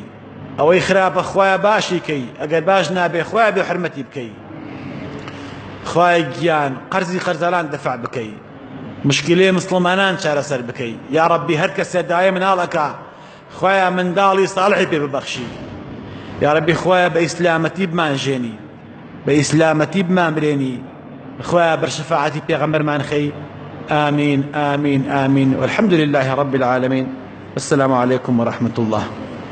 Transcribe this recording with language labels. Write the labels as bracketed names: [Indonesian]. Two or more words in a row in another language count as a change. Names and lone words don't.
[Central Kurdish] ئەوەی خراپە خۆیان باشی کەی ئەگەر باش نابێ خۆیان بێ حرمەتی بکەی خۆی گیان قەرزی قەرزەلان دەفع بکەی مشکلەی مسلمانان چارەسەر بکەی یا ڕەبی هەر کەسێ دایە مناڵەکە خۆیان منداڵی ساڵحی پێ ببەخشی یا ڕەبی خۆیان بە ئیسلامەتی بمانژێنی بە ئیسلامەتی بمانبرێنی خۆیان بەرشەفاعەتی پێغەمبەرمان خەی [Arabic] آمين آمين آمين والحمد لله رب العالمين السلام عليكم ورحمة الله